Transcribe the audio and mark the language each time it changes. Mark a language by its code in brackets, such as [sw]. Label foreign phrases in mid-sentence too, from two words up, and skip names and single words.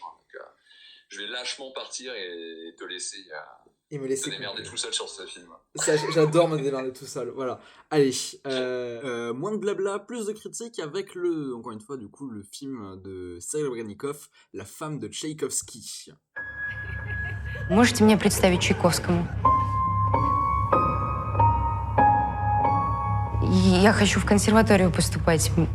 [fr] Donc, je vais lâchement partir et te laisser te démerder tout seul sur ce film. Ça, j'adore me démerder tout seul, voilà. Allez, moins de blabla, plus de critiques avec encore une fois, du coup, le film de Serebrennikov, La femme de Tchaïkovski. [ru] Можете мне представить Чайковскому? Я хочу в консерваторию поступать.